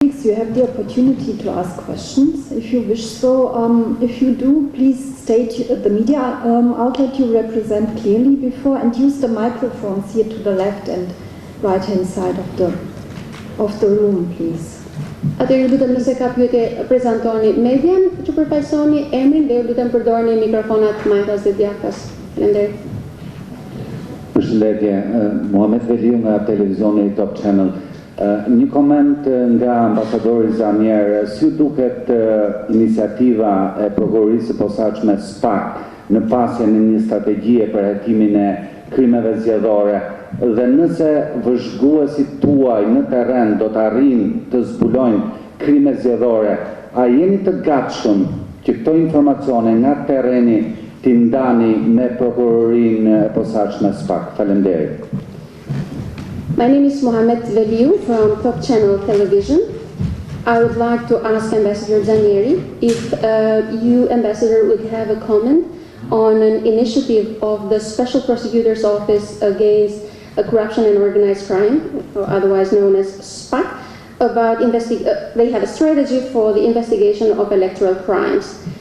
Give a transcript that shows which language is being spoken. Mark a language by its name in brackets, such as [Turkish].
[English] You have the opportunity to ask questions if you wish so. If you do, please state the media outlet you represent clearly before and use the microphones here to the left and right hand side of the room, please. [Albanian] Atëherë lutem nëse ka pyetje prezantoni median që përfaqësoni emrin dhe lutem përdorni mikrofonat majtas dhe djathtas. Faleminderit. Përshëndetje, Muhamet Veliu nga televizioni Top Channel. Një koment nga ambasadori Zannier, si duket iniciativa e prokurorisë së posaçme SPAK në pasjen e një strategjie për hetimin e krimeve zgjedhore dhe nëse vëzhguesit tuaj në terren do të arrijnë të zbulojnë krime zgjedhore, a jeni të gatshëm që këto informacione nga terreni t'i ndani me prokurorinë e posaçme SPAK? Faleminderit. [English] My name is Mohamed Veliu from Top Channel Television. I would like to ask Ambassador Zannier if you, Ambassador, would have a comment on an initiative of the Special Prosecutor's Office against Corruption and Organized Crime, or otherwise known as SPAC, about they have a strategy for the investigation of electoral crimes.